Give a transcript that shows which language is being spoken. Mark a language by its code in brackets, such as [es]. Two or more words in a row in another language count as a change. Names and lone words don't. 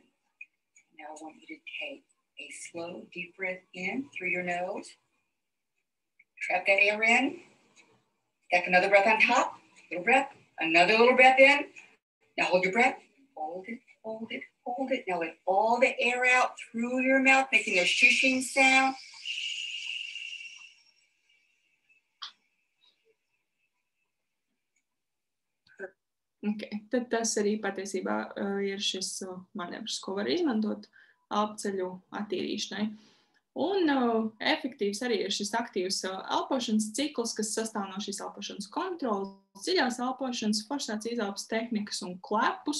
[en] Now I want you to take a slow, deep breath in through your nose. Trap that air in. Take another breath on top. Little breath. Another little breath in. Now hold your breath. Hold it, hold it, hold it. Now let all the air out through your mouth, making a shushing sound. Okay. [lv] Tad tas arī patiesībā ir šis manevrs, ko var izmantot elpceļu attīrīšanai. Un efektīvs arī ir šis aktīvs elpošanas cikls, kas sastāv no šīs elpošanas kontrolas, dziļās elpošanas, forsētas izelpas tehnikas un klepus.